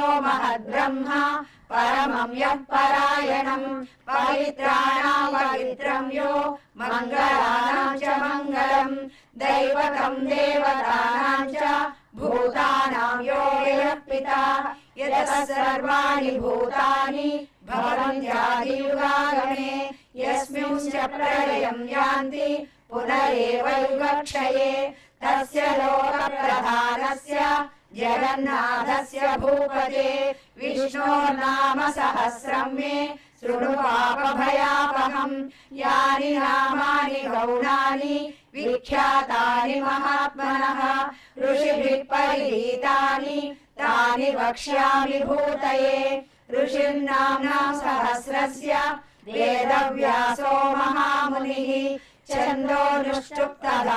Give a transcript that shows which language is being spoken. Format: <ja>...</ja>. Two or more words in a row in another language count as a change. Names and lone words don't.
<sa>మహద్బ్రహ్మ పరమం యః పరాయణం పవిత్రాణాం పవిత్రం యో మంగళానాం చ మంగళం దైవతం దేవతానాం చ భూతానాం యో యః పితా యతః సర్వాణి భూతాని భవంత్యాదియుగాగమే యస్మింశ్చ ప్రళయం యాంతి పునరేవ యుగక్షయే. తస్య లోక ప్రధానస్య జగన్నాథస్య భూపతే విష్ణోర్నామ సహస్రం మే शृणु पापभयापहम् यानि नामानि गौणानि विख्यातानि महात्मनः ऋषिभिः परिगीतानि तानि वक्ष्यामि भूतये ऋषिर्नाम्ना सहस्रस्य वेदव्यासो महामुनिः छन्दोनुष्टुप्तधा</sa>